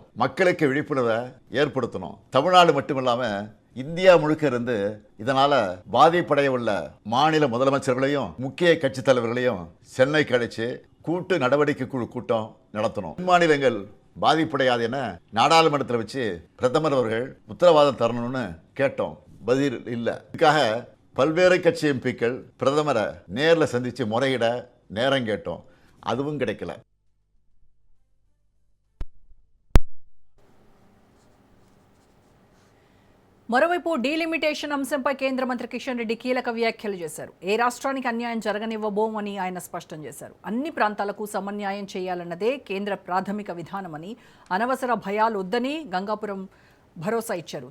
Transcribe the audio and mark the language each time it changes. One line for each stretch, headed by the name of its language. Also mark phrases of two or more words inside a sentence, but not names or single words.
Tamil: மக்களுக்கு விழிப்புணர்வை ஏற்படுத்தணும். தமிழ்நாடு மட்டுமில்லாம இந்தியா முழுக்க இருந்து இதனால பாதிப்படைய உள்ள மாநில முதலமைச்சர்களையும் முக்கிய கட்சி தலைவர்களையும் சென்னைக்கு அழைச்சு கூட்டு நடவடிக்கை குழு கூட்டம் நடத்தணும். மாநிலங்கள் பாதிப்படையாது என நாடாளுமன்றத்தில் வச்சு பிரதமர் அவர்கள் உத்தரவாதம் தரணும்னு கேட்டோம். பதில் இல்லை. இதுக்காக பல்வேறு கட்சி எம்பிக்கள் பிரதமரை நேரில் சந்திச்சு முறையிட நேரம் கேட்டோம். அதுவும் கிடைக்கல.
Telugu: మరోవైపు డీలిమిటేషన్ అంశంపై కేంద్ర మంత్రి కిషన్ రెడ్డి కీలక వ్యాఖ్యలు చేశారు. ఏ రాష్ట్రానికి అన్యాయం జరగనివ్వబోమని ఆయన స్పష్టం చేశారు. అన్ని ప్రాంతాలకు సమన్యాయం చేయాలన్నదే కేంద్ర ప్రాథమిక విధానమని, అనవసర భయాలు వద్దని గంగాపురం భరోసా ఇచ్చారు.